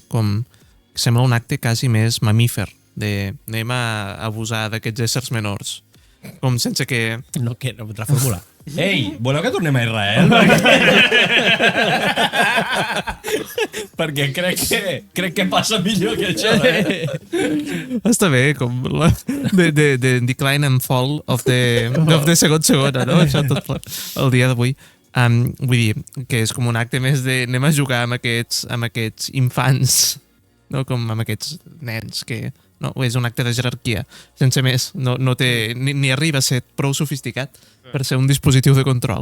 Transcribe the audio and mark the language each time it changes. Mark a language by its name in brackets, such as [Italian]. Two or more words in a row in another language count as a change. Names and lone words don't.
[Catalan] Com sembla un acte quasi més mamífer, de anem a abusar d'aquests éssers menors. Com sense que... No, que no, reformula. Ei, voleu que tornem a Israel? Perquè crec que passa millor que això, Està bé, com la, de [English] decline and fall of the [Catalan] segona, no? Això tot el dia d'avui. Vull dir, que és com un acte més de anem a jugar amb aquests infants, no? Com amb aquests nens que... No, és un acte de jerarquia, sense més. No té, ni arriba a ser prou sofisticat per ser un dispositiu de control.